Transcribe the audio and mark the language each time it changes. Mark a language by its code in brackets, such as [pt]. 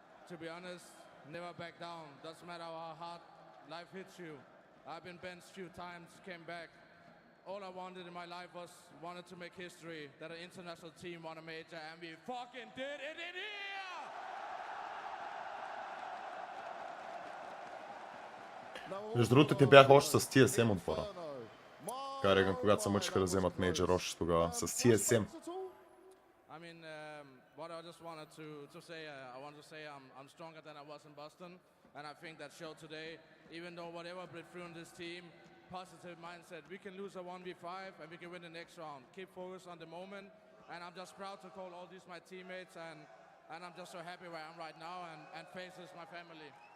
[en] To be honest, never back down. Doesn't matter how hard life hits you. I've been benched a few times, came back. All I wanted in my life wanted to make history, that an international team won a major, and we fucking did it in here! [bg] Между другото, те бяха още с TSM отбора. Кареган, когато се мъчиха да вземат мейджор още тогава, с TSM. [en] I mean, what I just wanted to say, I want to say I'm stronger than I was in Boston, and I think that showed today, even though whatever bled through in this team, positive mindset, we can lose a 1v5 and we can win the next round. Keep focused on the moment, and I'm just proud to call all these my teammates, and I'm just so happy where I am right now, and FaZe is my family.